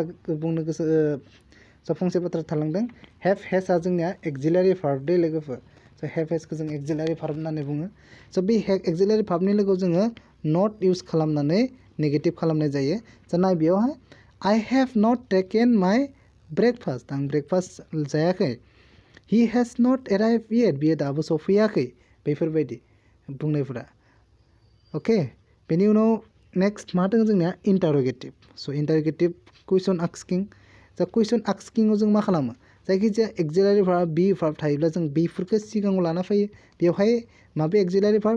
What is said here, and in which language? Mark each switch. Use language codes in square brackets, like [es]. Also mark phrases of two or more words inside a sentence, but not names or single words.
[brx] बाथ्रा थालांदों [en] have has [brx] जोंनिया [en] auxiliary verb [brx] दे लोगोफोर स' [en] have has [brx] जों [en] auxiliary verb [brx] होननानै बुङो स' बे [en] auxiliary verb [brx] लोगोआव जोङो [en] not use [brx] खालामनानै नेगेटिभ खालामनाय जायो स' नाय बेयावहाय [en] I have not taken my breakfast [brx] आं ब्रेकफास्ट जायाखै [en] he has not arrived yet [brx] बियो दाबो सफैयाखै बेफोरबायदि बुंनायफोरा अके बेनि उनाव नेक्स्ट मा दङ जोंनिया इन्टारोगेटिभ स' [en] interrogative question asking [brx] जा [en] question asking [brx] जों मा खालामो जायखिजाया [en] auxiliary verb be verb [brx] थायोब्ला जों बेफोरखौ सिगाङाव लाना फैयो बेवहाय माबे [en] auxiliary verb